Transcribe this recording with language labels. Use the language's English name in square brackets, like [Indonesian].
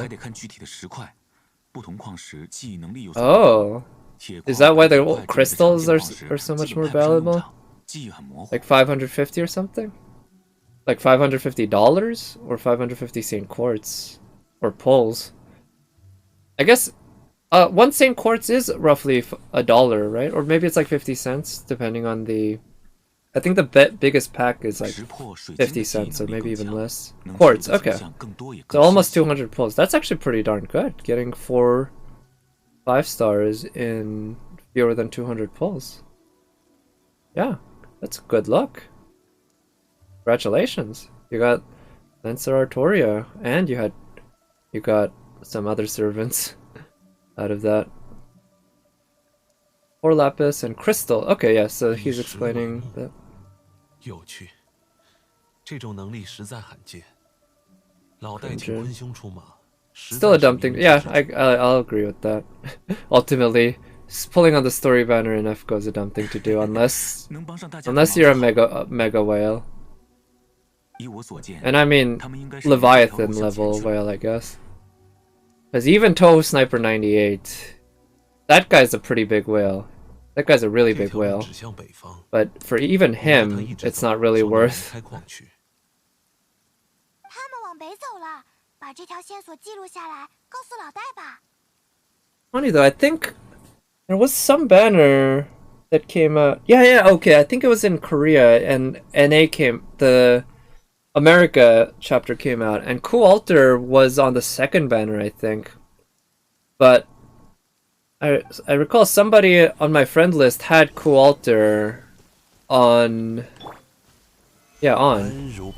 [Chinese] 还得看具体的石块，不同矿石记忆能力有所不同。 [English] Oh, is that why the crystals are so much more valuable? Like 550 or something? Like $550 or 550 Saint quartz or pulls? I guess one Saint quartz is roughly $1, right? Or maybe it's like 50 cents, depending on the. I think the biggest pack is like 50 cents or maybe even less. Quartz, okay. So almost 200 pulls. That's actually pretty darn good. Getting 4 5-stars in fewer than 200 pulls. Yeah, that's good luck. Congratulations. You got Lancer Artoria, and you got some other servants out of that. 4 lapis and crystal. Okay, yeah, so he's explaining that. [Chinese] 有趣，这种能力实在罕见。老戴请坤兄出马。 [English] Still a dumb thing. Yeah, I'll agree with that. Ultimately, pulling on the story banner in FGO is a dumb thing to do unless you're a mega whale. And I mean Leviathan level whale, I guess. Because even Toho Sniper 98, that guy's a pretty big whale. That guy's a really big whale. But for even him, it's not really worth. [Chinese] 他们往北走了，把这条线索记录下来，告诉老戴吧。 [English] Funny though, I think there was some banner that came out. Yeah, okay. I think it was in Korea, and the America chapter came out, and Cool Alter was on the second banner, I think. But I recall somebody on my friend list had Cool Alter on. Yeah, on.